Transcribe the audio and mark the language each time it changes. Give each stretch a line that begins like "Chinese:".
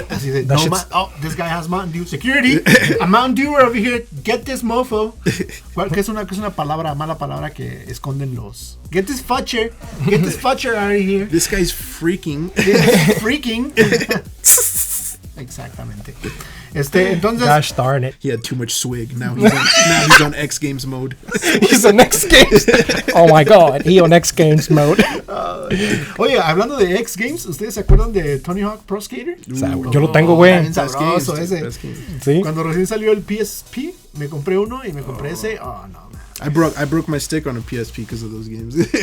Spanish: Así de,
English: this guy has Mountain Dew. Security, a Mountain Dew over here. Get this mofo.
Spanish: Que es una mala palabra que esconden los.
English: Get this fudger out of here. This guy's freaking.
Spanish: Freaking. Exactamente. Entonces,
English: gosh darn it. He had too much swig. Now he's on X Games mode. He's on X Games. Oh my God, he on X Games mode.
Spanish: Oye, hablando de X Games, ¿ustedes se acuerdan de Tony Hawk Pro Skater? Yo lo tengo, güey. Bien sabroso ese. ¿Sí? Cuando recién salió el PSP, me compré uno y me compré ese.
English: Oh no, man. I broke my stick on a PSP because of those games.